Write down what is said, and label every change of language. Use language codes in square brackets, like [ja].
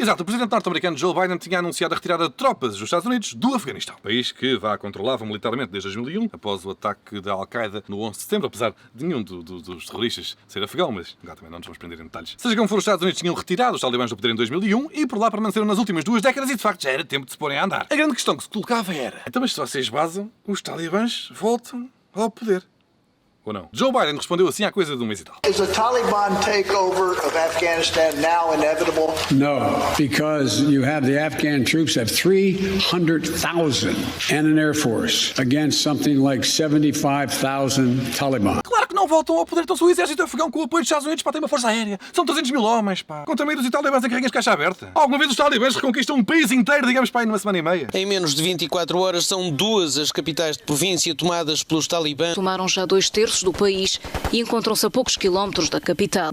[pt] Exato, o presidente norte-americano Joe Biden tinha anunciado a retirada de tropas dos Estados Unidos do Afeganistão, país que controlava militarmente desde 2001, após o ataque da Al-Qaeda no 11 de setembro, apesar de nenhum dos terroristas ser afegão, mas agora também não nos vamos prender em detalhes. Seja como for, os Estados Unidos tinham retirado os talibãs do poder em 2001 e por lá permaneceram nas últimas 2 décadas e de facto já era tempo de se porem a andar. A grande questão que se colocava era, então mas se vocês vazam, os talibãs voltam ao poder. Ou não? Joe Biden respondeu assim há coisa de um mês e tal. [en] Is a Taliban takeover of Afghanistan now inevitable? No, because you have the Afghan troops have 300,000 and an air force against something like 75,000 Taliban. [pt] Claro que não voltam ao poder, então se o exército afegão com o apoio dos Estados Unidos, pá, tem uma força aérea. São 300 mil homens, pá. Contra meio dos talibãs em carregas de caixa aberta. Alguma vez os talibãs reconquistam um país inteiro, digamos, pá, em uma semana e meia? Em menos de 24 horas são 2 as capitais de província tomadas pelos talibãs. Tomaram já 2/3 do país e encontram-se a poucos quilómetros da capital.